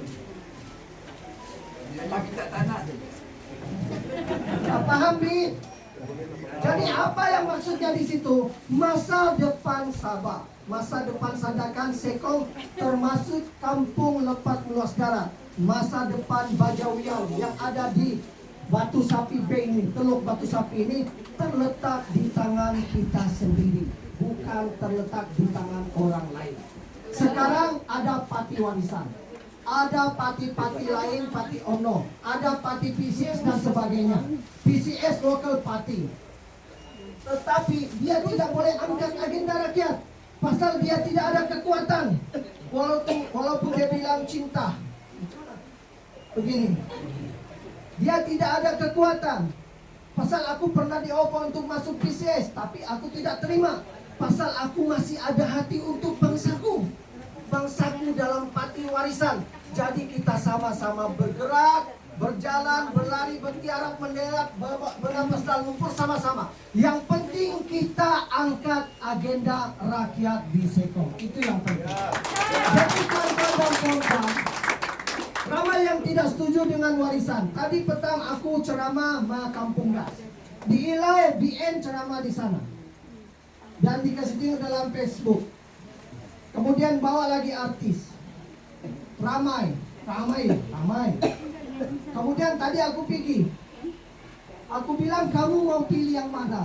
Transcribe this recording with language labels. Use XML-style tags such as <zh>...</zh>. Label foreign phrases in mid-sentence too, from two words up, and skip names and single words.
<ms>Tak paham, Bi? Jadi apa yang maksudnya di situ? Masa depan Sabah, masa depan Sandakan Sekong, termasuk kampung Lepat Meluas Darat, masa depan Bajawian yang ada di Batu Sapi Bay ini, Teluk Batu Sapi ini terletak di tangan kita sendiri, bukan terletak di tangan orang lain. Sekarang ada pati warisan, ada pati-pati lain, pati OMNO, ada pati PCS dan sebagainya.</ms> <en>PCS local party,</en> <ms>tetapi dia tidak boleh angkat agenda rakyat, pasal dia tidak ada kekuatan. Walaupun dia bilang cinta, begini, dia tidak ada kekuatan. Pasal aku pernah dioper untuk masuk PCS, tapi aku tidak terima. Pasal aku masih ada hati untuk bangsaku. Bangsaku dalam pati warisan. Jadi kita sama-sama bergerak, berjalan, berlari, bertiarap, menderat, bernapas dalam lumpur sama-sama. Yang penting kita angkat agenda rakyat di Sekong. Itu yang penting. Jadi kawan-kawan dan kawan-kawan, ramai yang tidak setuju dengan warisan. Tadi petang aku ceramah ma Kampung Gas. Di Ilai, BN ceramah di sana. Dan dikasih dalam Facebook. Kemudian bawa lagi artis. Ramai. Kemudian tadi aku pergi. Aku bilang kamu mau pilih yang mana?</ms>